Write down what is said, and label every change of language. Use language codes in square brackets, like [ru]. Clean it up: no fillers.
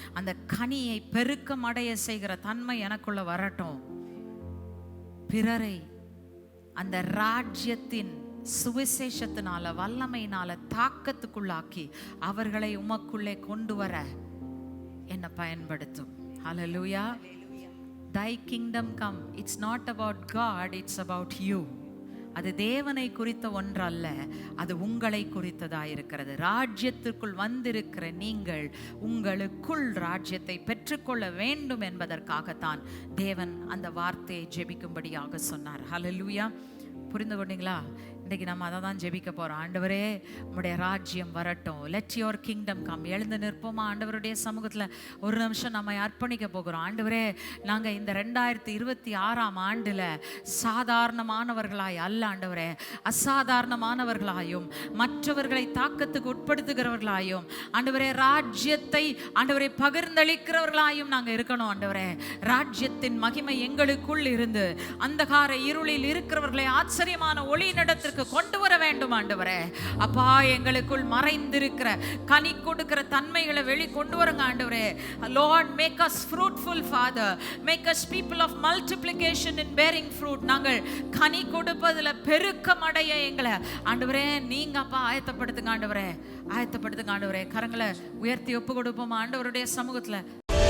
[ta] அந்த கனியை பெருக்கம் அடைய செய்கிற தன்மை எனக்குள்ள வரட்டும். பிறரை அந்த ராஜ்யத்தின் சுவிசேஷத்தினால, வல்லமையினால தாக்கத்துக்குள்ளாக்கி அவர்களை உமக்குள்ளே கொண்டு வர என்ன பயன்படுத்தும். [en] Hallelujah. Thy kingdom come. It's not about God, it's about you. [ta] அது தேவனை குறித்த ஒன்றல்ல, அது உங்களை குறித்ததா இருக்கிறது. ராஜ்யத்திற்குள் வந்திருக்கிற நீங்கள் உங்களுக்குள் ராஜ்யத்தை பெற்றுக்கொள்ள வேண்டும் என்பதற்காகத்தான் தேவன் அந்த வார்த்தையை ஜெபிக்கும்படியாக சொன்னார். ஹல்லேலூயா. புரிந்து கொண்டீங்களா? இன்றைக்கு நம்ம அதை தான் ஜெபிக்க போகிறோம். ஆண்டவரே, உம்முடைய ராஜ்யம் வரட்டும். [en] Let your kingdom come. [ta] எழுந்து நிற்போமா? ஆண்டவருடைய சமூகத்தில் ஒரு நிமிஷம் நம்ம அர்ப்பணிக்க போகிறோம். ஆண்டவரே, நாங்கள் இந்த 2026ஆம் ஆண்டில் சாதாரணமானவர்களாய் அல்ல ஆண்டவரே, அசாதாரணமானவர்களாயும் மற்றவர்களை தாக்கத்துக்கு உட்படுத்துகிறவர்களாயும் ஆண்டவரே, ராஜ்யத்தை ஆண்டவரை பகிர்ந்தளிக்கிறவர்களாயும் நாங்கள் இருக்கணும். ஆண்டவரே, ராஜ்யத்தின் மகிமை எங்களுக்குள் இருந்து அந்தகார இருளில் இருக்கிறவர்களை ஆச்சரியமான ஒளி நடத்திற்கு கொண்டு வர வேண்டும். ஆண்டவரே, அப்பா, எங்களுக்குள் மறைந்திருக்கிற கனி கொடுக்கிற தன்மைகளை வெளி கொண்டு வருங்க. [en] ஆண்டவரே, Lord, make us fruitful, Father. Make us people of multiplication in bearing fruit. [ta] நாங்கள் கனி கொடுப்பதில் பெருக்கம் அடைய எங்களை ஆண்டவரே நீங்க அப்பா ஆயத்தப்படுத்துங்க. ஆண்டவரே, ஆயத்தப்படுத்துங்க. ஆண்டவரே, கரங்களை உயர்த்தி ஒப்பு கொடுப்போம் ஆண்டவருடைய சமூகத்தில்.